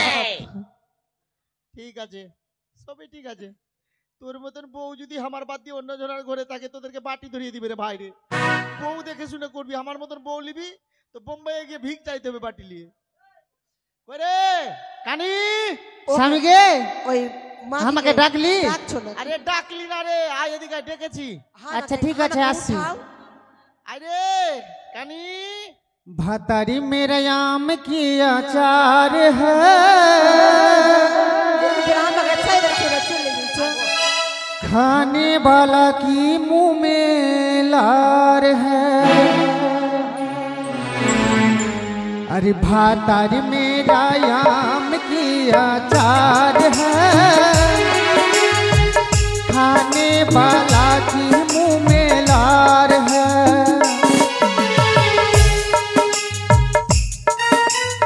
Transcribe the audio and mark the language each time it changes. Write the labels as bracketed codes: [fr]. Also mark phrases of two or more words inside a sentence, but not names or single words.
[bn] ঠিক আছে সবই ঠিক আছে তোর মতন বউ যদি আমার বাদ দিয়ে অন্য জনের ঘরে থাকে তোদেরকে বাটি ধরিয়ে দিবে রে ভাই রে বউ দেখে শুনে করবি আমার মতন বউ নিবি তো বোম্বাইয়ে গিয়ে ভিক চাইতে হবে বাটি নিয়ে করে কানি স্বামীকে ওই মাগিকে আমাকে ডাকলি? ডাকছো না আরে ডাকলি না রে আয় এদিকে আয়, ডেকেছি আচ্ছা, ঠিক আছে, আসছি। আরে কানি [hi] भतारी मेरा आम की अचार है [bn] আমাকে ছাইরা ছেড়ে চলে গেছো [hi] खाने वाला की मुंह में लार है अरे भातारी मेरा आम की अचार है खाने वाला की मुंह में लार है